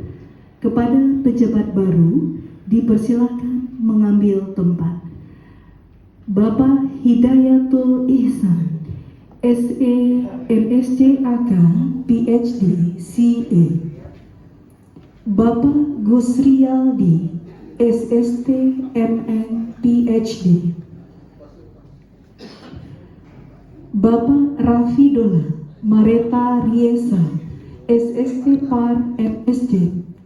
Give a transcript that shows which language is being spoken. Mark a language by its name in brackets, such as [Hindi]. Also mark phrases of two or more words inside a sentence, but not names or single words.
[Indonesian] Kepada pejabat baru dipersilakan mengambil tempat. Bapak Hidayatul Ihsan, SE MSc AK PhD CA. Bapak Gusriyaldi, SST MN PhD. Bapak Rafidullah Mareta Riesa, SST Par MSc.